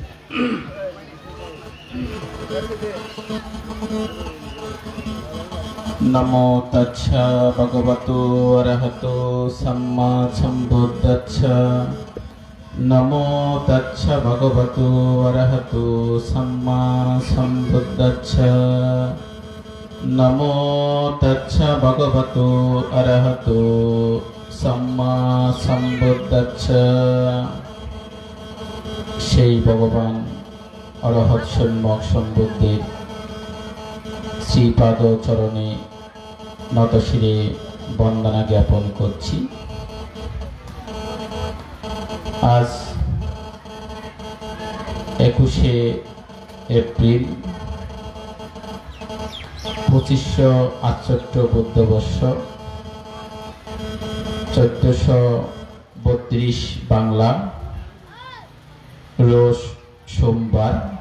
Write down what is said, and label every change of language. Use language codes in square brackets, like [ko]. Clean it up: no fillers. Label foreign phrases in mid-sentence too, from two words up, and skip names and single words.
[pi] নমো তচ্ছা ভগবতো অরহতো সম্মা সম্বুদ্ধচ্ছা নমো তচ্ছা ভগবতো অরহতো সম্মা সম্বুদ্ধচ্ছা নমো তচ্ছা ভগবতো অরহতো সম্মা সম্বুদ্ধচ্ছা [bn] সেই ভগবান অরহৎ সম্যক সম্বুদ্ধের শ্রীপাদ চরণে নতশিরে বন্দনা জ্ঞাপন করছি। আজ 21শে এপ্রিল 2568 বুদ্ধবর্ষ 1432 বাংলা রোজ সোমবার